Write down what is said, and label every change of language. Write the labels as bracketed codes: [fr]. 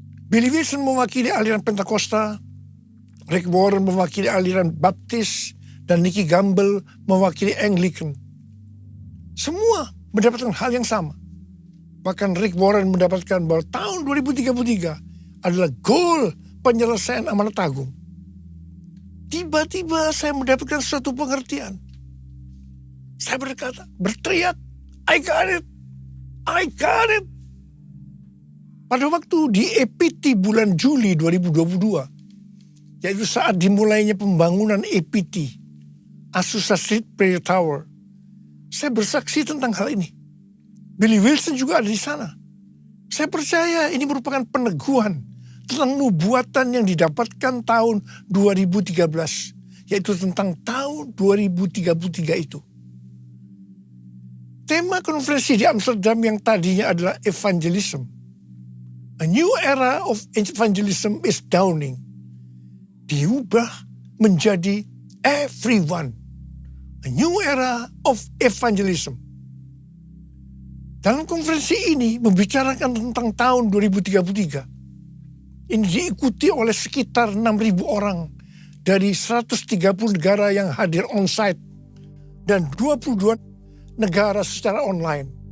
[id] Billy Wilson mewakili aliran Pentakosta, Rick Warren mewakili aliran Baptis, dan Nicky Gamble mewakili Anglican. Semua mendapatkan hal yang sama. Bahkan Rick Warren mendapatkan bahwa tahun 2033 adalah goal penyelesaian amanat agung. Tiba-tiba saya mendapatkan suatu pengertian. Saya berteriak, [en] I got it, I got it. [id] Pada waktu di EPT bulan Juli 2022, yaitu saat dimulainya pembangunan EPT, Azusa Street Prayer Tower, saya bersaksi tentang hal ini. Billy Wilson juga ada di sana. Saya percaya ini merupakan peneguhan tentang nubuatan yang didapatkan tahun 2013, yaitu tentang tahun 2033 itu. Tema konferensi di Amsterdam yang tadinya adalah evangelism. [en] A new era of evangelism is dawning. [id] Diubah menjadi everyone. [en] A new era of evangelism. [id] Dalam konferensi ini membicarakan tentang tahun 2033. Ini diikuti oleh sekitar 6.000 orang dari 130 negara yang hadir on-site dan 22 negara secara online.